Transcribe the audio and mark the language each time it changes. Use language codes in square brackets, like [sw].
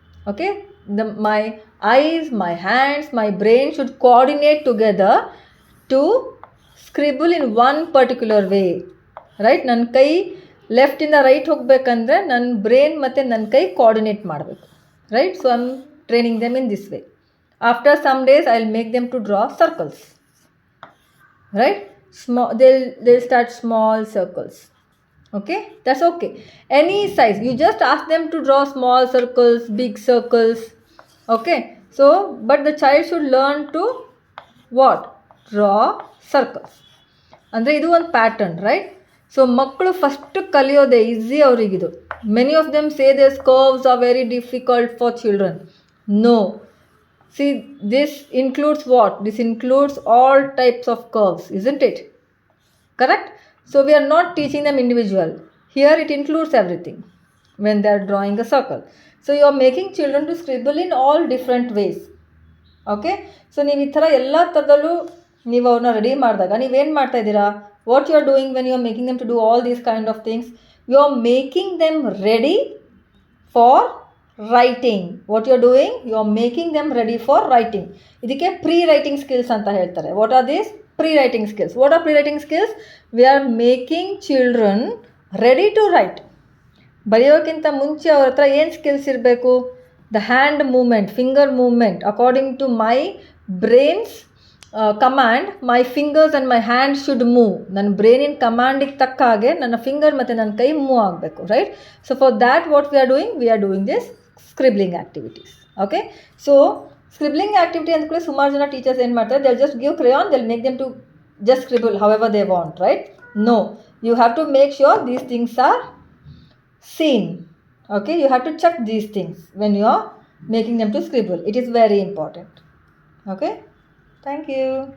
[en] Okay, my eyes, my hands, my brain should coordinate together to scribble in 1 particular way, right? [kn] ನನ್ನ ಕೈ ಲೆಫ್ಟಿಂದ right ಹೋಗಬೇಕಂದ್ರೆ ನನ್ನ brain ಮತ್ತು ನನ್ನ ಕೈ ಕೋಆರ್ಡಿನೇಟ್ ಮಾಡಬೇಕು, right? [en] So I am training them in this way. After some days I will make them to draw circles, right? They'll start small circles. Okay, that's okay. Any size, you just ask them to draw small circles, big circles. Okay, so but the child should learn to what? Draw circles. [kn] ಅಂದರೆ ಇದು ಒಂದು pattern, right? So ಮಕ್ಕಳು first ಕಲಿಯೋದೇ easy ಅವರಿಗಿದು. [en] Many of them say this curves are very difficult for children. No. See, this includes what? This includes all types of curves, isn't it? Correct? So we are not teaching them individual. Here it includes everything when they are drawing a circle. So you are making children to scribble in all different ways. Okay? So [kn] ನೀವು ಈ ಥರ ಎಲ್ಲ ಥರದಲ್ಲೂ ನೀವು ಅವ್ರನ್ನ ready ಮಾಡಿದಾಗ ನೀವೇನು ಮಾಡ್ತಾ ಇದ್ದೀರಾ? [en] What you are doing when you are making them to do all these kind of things? You are making them ready for writing. What you are doing? You are making them ready for writing. [kn] ಇದಕ್ಕೆ pre writing skills ಅಂತ ಹೇಳ್ತಾರೆ. [en] What are these? Pre writing skills. What are pre writing skills? We are making children ready to write. [kn] ಬರೆಯೋಕ್ಕಿಂತ ಮುಂಚೆ ಅವ್ರ ಹತ್ರ ಏನು skills ಇರಬೇಕು? [en] The hand movement, finger movement, according to my brains command my fingers and my hand should move. [kn] ನನ್ನ ಬ್ರೈನಿನ ಕಮಾಂಡಿಗೆ ತಕ್ಕ ಹಾಗೆ ನನ್ನ finger ಮತ್ತು ನನ್ನ ಕೈ ಮೂವ್ ಆಗಬೇಕು, right? [en] So for that what we are doing this scribbling activities. [kn] Okay, so scribbling activity ಅಂದ್ಕೊಳ್ಳಿ ಸುಮಾರು ಜನ ಟೀಚರ್ಸ್ ಏನು ಮಾಡ್ತಾರೆ, [en] they'll just give crayon, they'll make them to just scribble however they want, right? No, you have to make sure these things are seen. Okay, you have to check these things when you are making them to scribble. It is very important. Okay, thank you.